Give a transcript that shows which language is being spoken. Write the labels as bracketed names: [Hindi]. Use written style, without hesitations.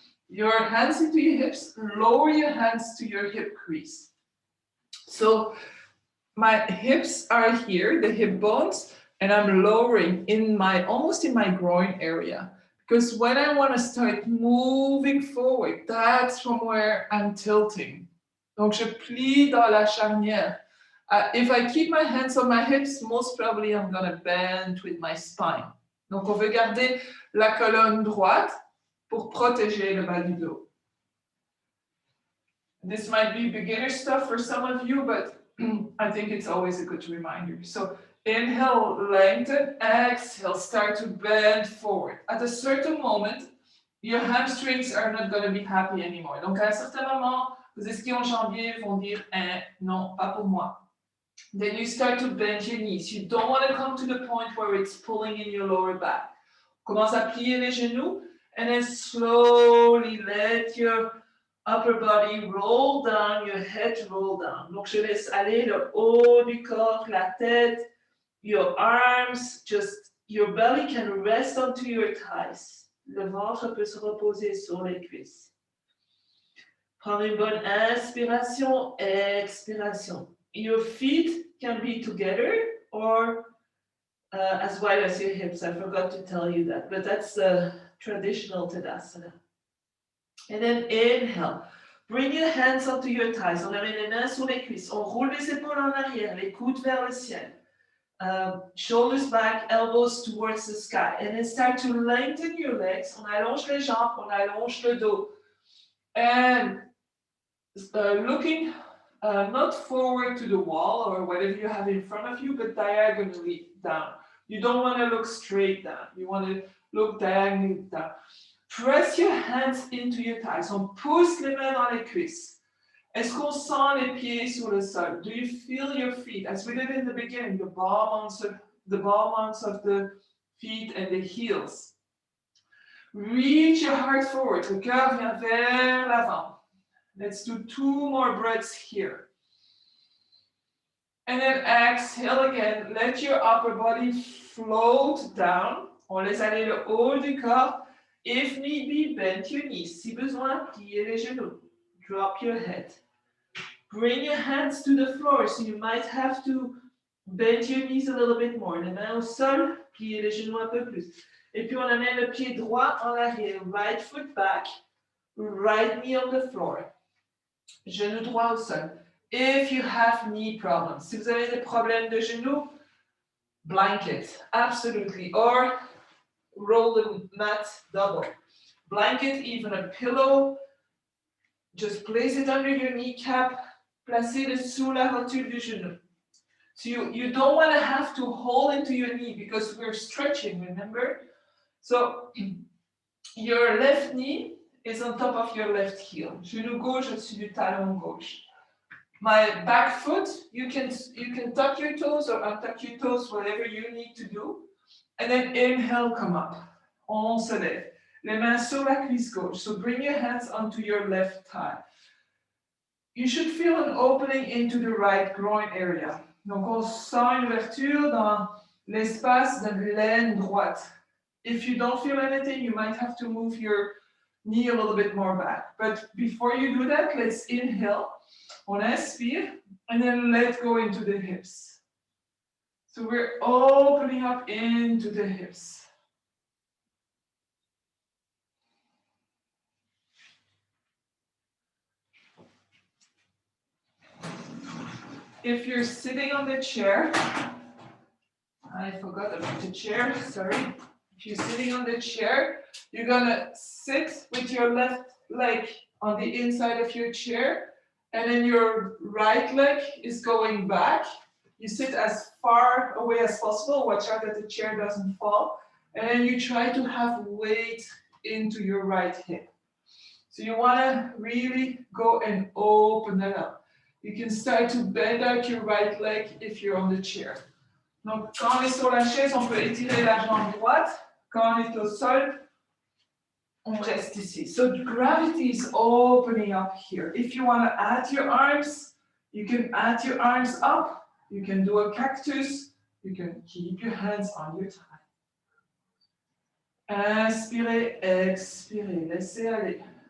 [English] Your hands into your hips, lower your hands to your hip crease. So my hips are here, the hip bones, and I'm lowering almost in my groin area. Because when I want to start moving forward, that's from where I'm tilting. [French] Donc je plie dans la charnière. [English] If I keep my hands on my hips, most probably I'm going to bend with my spine. [French] Donc on veut garder la colonne droite pour protéger le bas du dos. [English] This might be beginner stuff for some of you, but I think it's always a good reminder. So inhale, lengthen, exhale, start to bend forward. At a certain moment, your hamstrings are not going to be happy anymore. [French] Donc à un certain moment, vos ischio-jambiers vont dire non, pas pour moi. [English] Then you start to bend your knees. You don't want to come to the point where it's pulling in your lower back. [French] Commence à plier les genoux, [English] and then slowly let your upper body roll down, your head roll down. [French] Donc, je laisse aller le haut du corps, la tête, [English] your arms, just your belly can rest onto your thighs. [French] Le ventre peut se reposer sur les cuisses. Prends une bonne inspiration, expiration. [English] Your feet can be together or as wide as your hips. I forgot to tell you that, but that's traditional Tadasana. And then inhale. Bring your hands onto your thighs. [French] On amène les mains sur les cuisses. On roule les épaules en arrière, les coudes vers le ciel. [English] Shoulders back, elbows towards the sky. And then start to lengthen your legs. [French] On allonge les jambes, on allonge le dos. [English] And looking not forward to the wall or whatever you have in front of you, but diagonally down. You don't want to look straight down. You want to look diagonally down. Press your hands into your thighs. [French] On pousse les mains dans les cuisses. Est-ce qu'on sent les pieds sur le sol? [English] Do you feel your feet? As we did in the beginning, the ball mounts of the feet and the heels. Reach your heart forward. [French] Le cœur vient vers l'avant. [English] Let's do 2 more breaths here. And then exhale again. Let your upper body float down. [French] On laisse aller le haut du corps. [English] If need be, bend your knees. [French] Si besoin, pliez les genoux. [English] Drop your head. Bring your hands to the floor, so you might have to bend your knees a little bit more. [French] Les mains au sol, pliez les genoux un peu plus. Et puis on amène le pied droit en arrière. [English] Right foot back, right knee on the floor. [French] Genou droit au sol. [English] If you have knee problems, [French] si vous avez des problèmes de genoux, [English] blanket, absolutely. Or roll the mat double. Blanket, even a pillow, just place it under your kneecap, [French] placez-le sous la rotule du genou. [English] So you don't want to have to hold into your knee because we're stretching, remember? So your left knee is on top of your left heel. [French] Genou gauche au-dessus du talon gauche. [English] My back foot, you can tuck your toes or untuck your toes, whatever you need to do. And then inhale, come up. [French] On se lève. Les mains sur la cuisse gauche. [English] So bring your hands onto your left thigh. You should feel an opening into the right groin area. [French] Donc on sent une ouverture dans l'espace de l'aine droite. [English] If you don't feel anything, you might have to move your knee a little bit more back. But before you do that, let's inhale. [French] On inspire, [English] and then let go into the hips. So we're opening up into the hips. If you're sitting on the chair, I forgot about the chair, sorry. If you're sitting on the chair, you're gonna sit with your left leg on the inside of your chair, and then your right leg is going back. You sit as far away as possible. Watch out that the chair doesn't fall. And then you try to have weight into your right hip. So you want to really go and open it up. You can start to bend out your right leg if you're on the chair. [French] Donc, quand on est sur la chaise, on peut étirer la jambe droite. Quand on est au sol, on reste ici. [English] So gravity is opening up here. If you want to add your arms, you can add your arms up. You can do a cactus, You can keep your hands on your thigh. [French] Inspirez, expirez, laissez aller.